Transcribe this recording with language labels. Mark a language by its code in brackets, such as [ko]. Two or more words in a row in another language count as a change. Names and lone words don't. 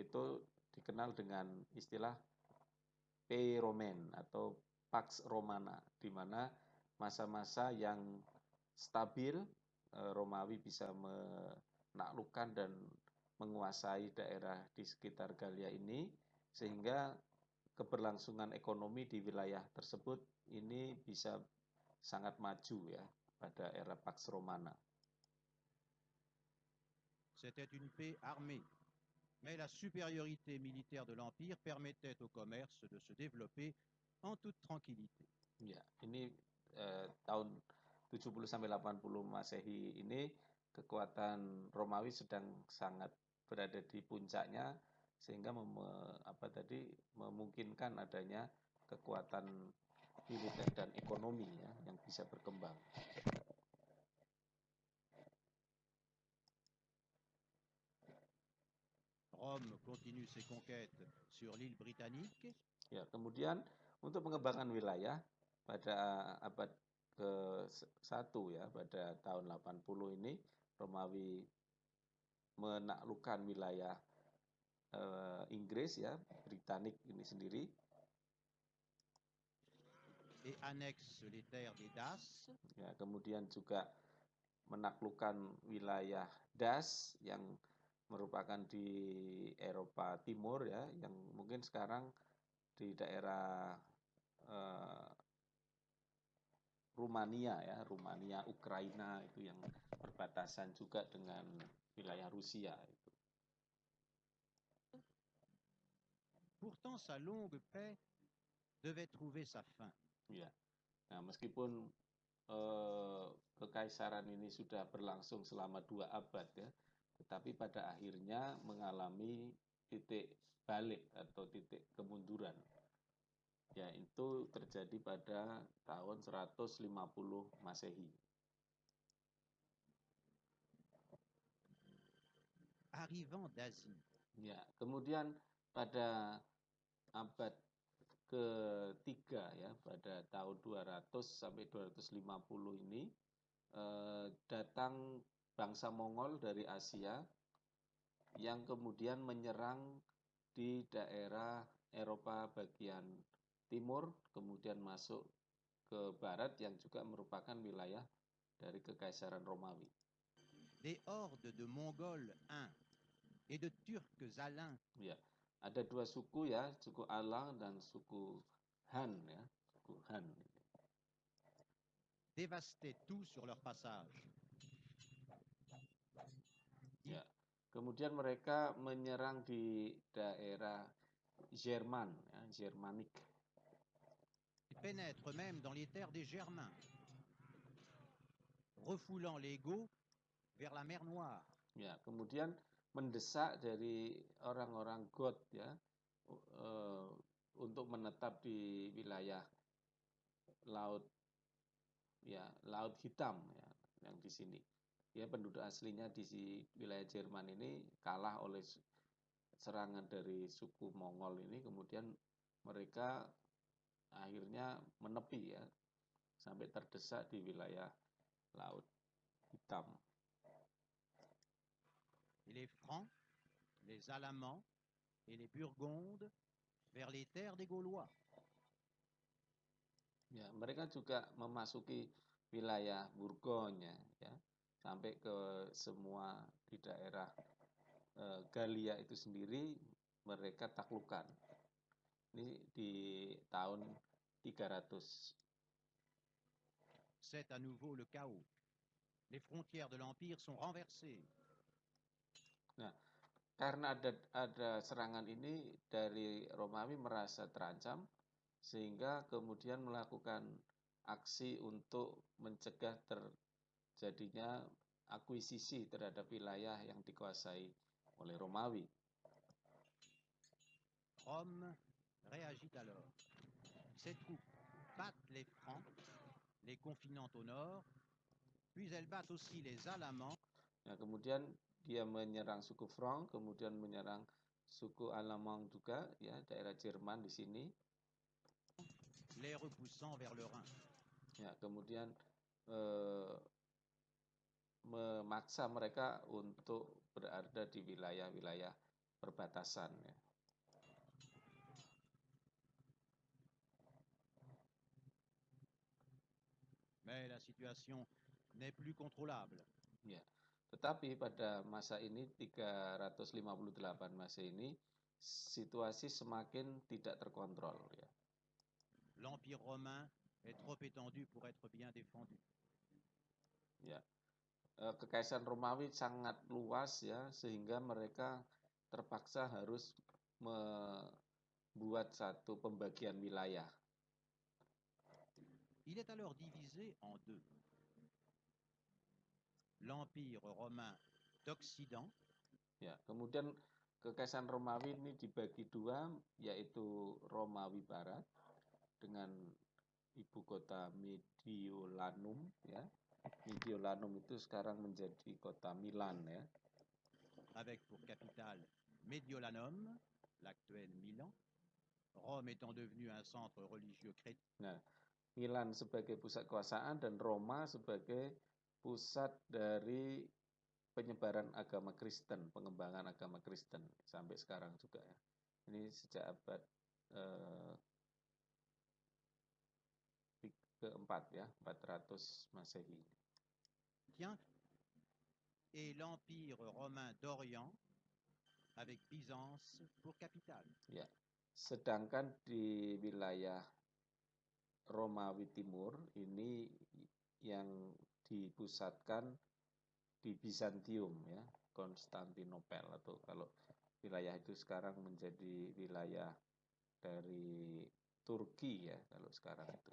[id] itu dikenal dengan istilah Pax Romae atau Pax Romana, di mana masa-masa yang stabil Romawi bisa menaklukkan dan menguasai daerah di sekitar Galia ini, sehingga keberlangsungan ekonomi di wilayah tersebut ini bisa sangat maju ya pada era Pax Romana. [fr] C'était une paix armée, mais la supériorité militaire de l'Empire permettait au commerce de se développer en toute tranquillité. [id] Ya, ini tahun 70 sampai 80 Masehi ini kekuatan Romawi sedang sangat berada di puncaknya, sehingga memungkinkan adanya kekuatan militer dan ekonomi ya yang bisa berkembang. [fr] Rome continue ses conquêtes sur l'île britannique. [id] Ya, kemudian untuk pengembangan wilayah pada abad ke-1 ya, pada tahun 80 ini Romawi menaklukkan wilayah Inggris ya, Britanik ini sendiri. [fr] Et annexe les terres des Daces. [id] Ya, kemudian juga menaklukkan wilayah Das yang merupakan di Eropa Timur ya, yang mungkin sekarang di daerah Rumania ya, Rumania, Ukraina itu yang berbatasan juga dengan wilayah Rusia itu. [fr] Pourtant, sa longue paix devait trouver sa fin. [id] Ya. Nah, meskipun kekaisaran ini sudah berlangsung selama 2 abad ya, tetapi pada akhirnya mengalami titik balik atau titik kemunduran. Ya, itu terjadi pada tahun 150 Masehi. [fr] Arrivant d'Asie, [id] Ya, kemudian pada abad ketiga ya, pada tahun 200 sampai 250 ini datang bangsa Mongol dari Asia yang kemudian menyerang di daerah Eropa bagian timur, kemudian masuk ke barat yang juga merupakan wilayah dari Kekaisaran Romawi. [fr] des hordes de Mongols huns et de Turcs alins [id] Ya, ada 2 suku ya, suku Alang dan suku Han ya, suku Han. [fr] dévastaient tout sur leur passage. [id] Ya. Kemudian mereka menyerang di daerah Jerman, ya, Germanik. [fr] Ils pénètrent même dans les terres des Germains, refoulant les Goths vers la mer Noire. [id] Ya, kemudian mendesak dari orang-orang Goth ya untuk menetap di wilayah laut ya, Laut Hitam ya, yang di sini. Ya, penduduk aslinya di wilayah Jerman ini kalah oleh serangan dari suku Mongol ini, kemudian mereka akhirnya menepi ya sampai terdesak di wilayah Laut Hitam. [fr] Et les Francs, les Alamans et les Burgondes vers les terres des Gaulois. [id] Ya, mereka juga memasuki wilayah Burgonya ya, sampai ke semua di daerah Galia itu sendiri mereka taklukkan. Ini di tahun 300. [fr] C'est à nouveau le chaos. Les frontières de l'Empire sont renversées. [id] Nah, karena ada serangan ini dari Romawi merasa terancam, sehingga kemudian melakukan aksi untuk mencegah terjadinya akuisisi terhadap wilayah yang dikuasai oleh Romawi. [fr] Rome réagit alors. Ses troupes battent les Francs, les confinant au nord, puis elles battent aussi les Alamans. [id] Nah, kemudian dia menyerang suku Frank, kemudian menyerang suku Alamang juga, ya daerah Jerman di sini. [fr] Les repoussant vers le Rhin. [id] Ya, kemudian memaksa mereka untuk berada di wilayah-wilayah perbatasan. Ya. [fr] Mais la situation n'est plus contrôlable. [id] Ya. Tetapi pada masa ini 358 Masehi ini situasi semakin tidak terkontrol ya. [fr] L'Empire romain est trop étendu pour être bien défendu. [id] Ya. Kekaisaran Romawi sangat luas ya, sehingga mereka terpaksa harus membuat satu pembagian wilayah. [fr] Il est alors divisé en deux. L'Empire romain d'Occident, [id] Ya, kemudian Kekaisaran Romawi ini dibagi dua, yaitu Romawi Barat dengan ibu kota Mediolanum ya. Mediolanum itu sekarang menjadi kota Milan ya. [fr] avec pour capitale Mediolanum, l'actuel Milan, Rome étant devenue un centre religieux chrétien. [id] Nah, Milan sebagai pusat kekuasaan dan Roma sebagai pusat dari penyebaran agama Kristen, pengembangan agama Kristen sampai sekarang juga ya. Ini sejak abad keempat ya, 400 Masehi. [fr] Et l'Empire romain d'Orient avec Byzance pour capitale. [id] Ya. Sedangkan di wilayah Romawi Timur ini yang dipusatkan di Bizantium ya, Konstantinopel, atau kalau wilayah itu sekarang menjadi wilayah dari Turki ya kalau sekarang itu.